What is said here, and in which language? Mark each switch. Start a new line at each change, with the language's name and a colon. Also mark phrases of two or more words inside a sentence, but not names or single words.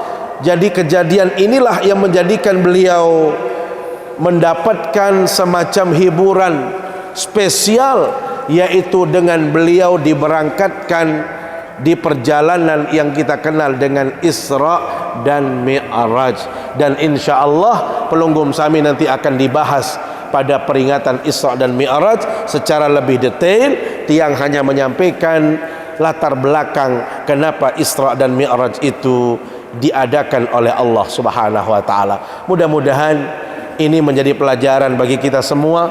Indonesian: Jadi kejadian inilah yang menjadikan beliau mendapatkan semacam hiburan spesial, yaitu dengan beliau diberangkatkan di perjalanan yang kita kenal dengan Isra dan Mi'raj. Dan
Arabic: insya Allah
Sasak: pelunggum sami
Indonesian: nanti akan dibahas pada peringatan Isra dan Mi'raj secara lebih detail. Tiang hanya menyampaikan latar belakang kenapa Isra dan Mi'raj itu diadakan oleh Allah
Arabic: Subhanahu wa ta'ala.
Indonesian: Mudah-mudahan ini menjadi pelajaran bagi kita semua.